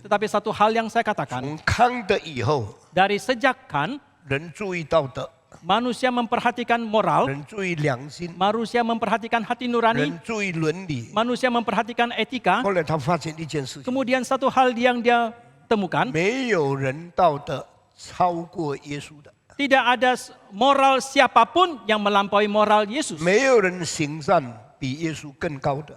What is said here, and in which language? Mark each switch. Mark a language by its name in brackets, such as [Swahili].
[Indonesian] Tetapi satu hal yang saya katakan, [Chinese] 从康德以后， [Indonesian] dari sejak Khan, [Chinese] 人注意道德， [Indonesian] manusia memperhatikan moral, [Chinese] 人注意良心， [Indonesian] manusia memperhatikan hati nurani, [Chinese] 人注意伦理。 [Indonesian] manusia memperhatikan etika. [Chinese] 后来他发现一件事情： [Indonesian] Kemudian satu hal yang dia temukan, [Chinese] 没有人道德超过耶稣的， [Indonesian] tidak ada moral siapapun yang melampaui moral Yesus. [Chinese] 没有人行善比耶稣更高的。